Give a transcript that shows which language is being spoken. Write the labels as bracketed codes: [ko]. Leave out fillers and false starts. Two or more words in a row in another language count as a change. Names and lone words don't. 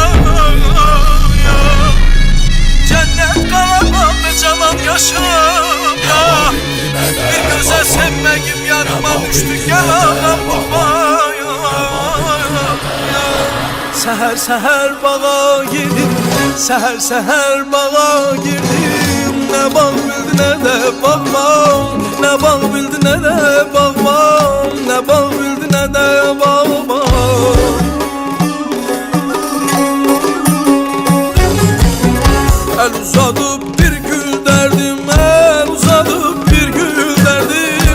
[az] Cennet qalamadı canan yaşımda, bir gözəl sevməyim yanıma düşdü, gəl ağam baxmaya. Səhər səhər bağa girdim, səhər səhər bağa girdim. [tr] Ne bağ bildi ne de bağban, ne bağ bildi ne de bağban, ne bağ bildi ne de bağban. El uzadıp bir gül derdim, el uzadıp bir gül derdim.